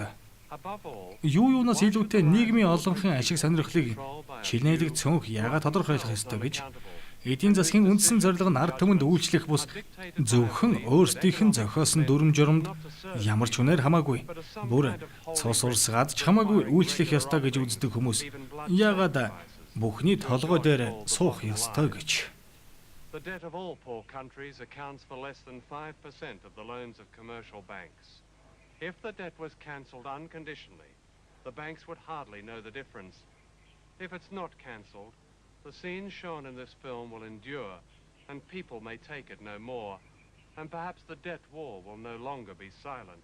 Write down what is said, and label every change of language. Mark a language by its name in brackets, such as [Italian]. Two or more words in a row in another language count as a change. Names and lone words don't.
[Mongolian] Юунаас илүүтэй нийгмийн олонхын ашиг сонирхлыг чинээлэг цөөнх яагаад тодорхойлох ёстой гэж эдийн засгийн үндсэн зорилго нь ард түмэнд үйлчлэх бус зөвхөн өөрсдийнх нь зохиосон дүрм журамд ямар ч үнээр хамаагүй бүр цус урсгаад ч хамаагүй үйлчлэх ёстой гэж үздэг хүмүүс яагаад бүхний толгой дээр суух ёстой гэж [English] The debt of all poor countries accounts for less than 5% of the loans of commercial banks. If the debt was cancelled unconditionally, the banks would hardly know the difference. If it's not cancelled, the scenes shown in this film will endure, and people may take it no more, and perhaps the debt war will no longer be silent.